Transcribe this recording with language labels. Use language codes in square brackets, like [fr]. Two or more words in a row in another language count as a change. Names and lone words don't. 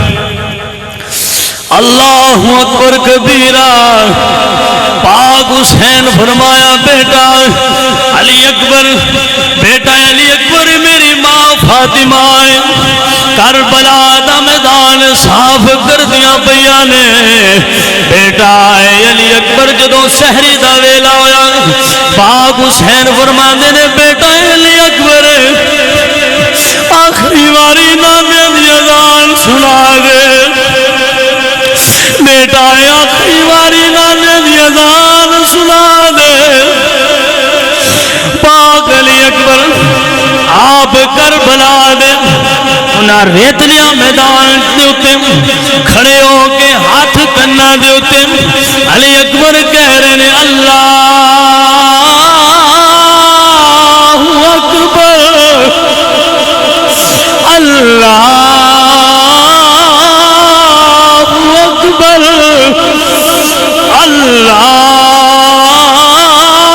[ar] اللہ اکبر کبیرہ [pa] پاک حسین فرمایا بیٹا علی اکبر بیٹا علی اکبر میری ماں فاطمہ کربلا دا میدان صاف کر دیا پیا نے بیٹا علی اکبر جدوں سحری دا ویلا ہویا پاک حسین فرماندے نے بیٹا علی اکبر آخری واری نانے دی اذان سنا دے بیٹا آخری واری نانے دی اذان سنا دے پاک علی اکبر آپ کربلا دے انہاں ریتلیاں میدان دے اتے کھڑے ہو کے ہاتھ کنا دے اتے علی اکبر کہہ رہے نے [ar] اللہ اکبر اللہ اکبر اللہ